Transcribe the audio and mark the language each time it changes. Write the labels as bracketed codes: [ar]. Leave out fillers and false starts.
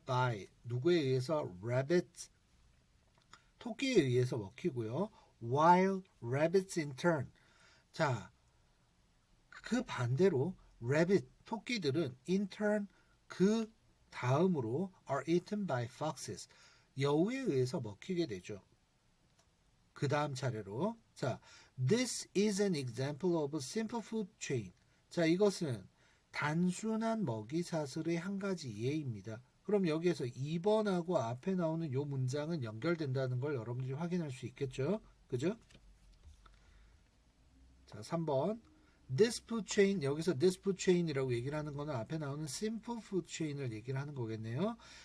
[ko] by, 누구에 의해서? rabbits, 토끼에 의해서 먹히고요. [en] while rabbits in turn. [ko] 자, 그 반대로 [en] rabbit, [ko] 토끼들은 [en] in turn, [ko] 그 다음으로 [en] are eaten by foxes, [ko] 여우에 의해서 먹히게 되죠. 그 다음 차례로. [en] 자, this is an example of a simple food chain. [ko] 자, 이것은 단순한 먹이 사슬의 한 가지 예입니다. 그럼 여기에서 2번하고 앞에 나오는 이 문장은 연결된다는 걸 여러분들이 확인할 수 있겠죠? 그죠? 자, 3번. [en] This food chain, [ko] 여기서 this food chain이라고 얘기를 하는 거는 앞에 나오는 simple food chain을 얘기를 하는 거겠네요.